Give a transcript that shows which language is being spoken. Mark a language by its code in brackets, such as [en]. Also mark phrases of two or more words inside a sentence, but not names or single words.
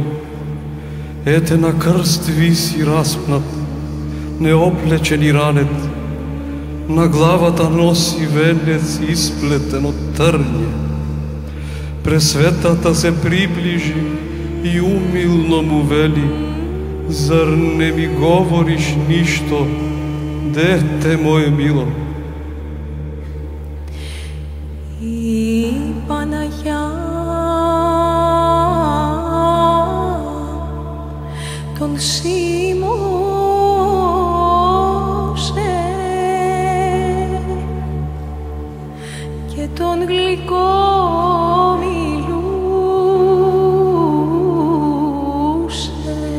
[mk] Ете на крст виси распнат, неоплечени ранет, на главата носи венец исплетен од трње. Пресветата се приближи и умилно му вели, зар не ми говориш ништо, дете мое мило? [el] Η Παναγιά τον σίμωσε και τον γλυκό μιλούσε.